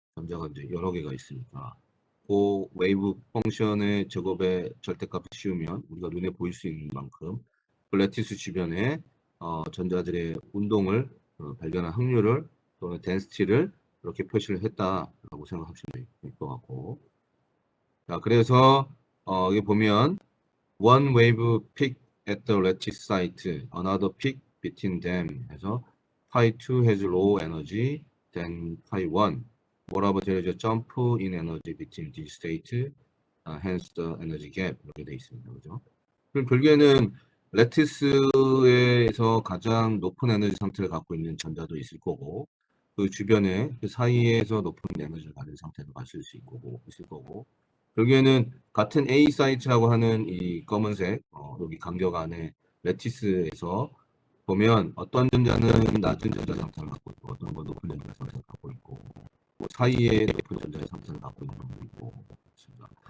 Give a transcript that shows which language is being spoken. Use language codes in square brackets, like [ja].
[ko] 전자가 이제 여러 개가 있으니까 그 웨이브 펑션의 제곱의 절대값을 씌우면 우리가 눈에 보일 수 있는 만큼 그 레티스 주변에 전자들의 운동을 발견한 확률을 또는 덴시티를 이렇게 표시를 했다라고 생각하시면 될 것 같고 자 그래서 여기 보면 [en] one wave peak at the lattice site, another peak between them 해서 pi 2 has low energy than pi 1. Moreover, there is a jump in energy between these states, hence the energy gap [ko] 이렇게 돼 있습니다. 그죠? 그럼 결국에는 레티스에서 가장 높은 에너지 상태를 갖고 있는 전자도 있을 거고 그 주변에 그 사이에서 높은 에너지를 가진 상태로 마실 수 있을 거고 결국에는 같은 A 사이트라고 하는 이 검은색 여기 간격 안에 레티스에서 보면 어떤 전자는 낮은 전자 상태를 갖고 있고 어떤 건 높은 전자 상태를 갖고 있고 뭐 사이에 높은 전자 상태를 갖고 있는 경우도 있고 그렇습니다.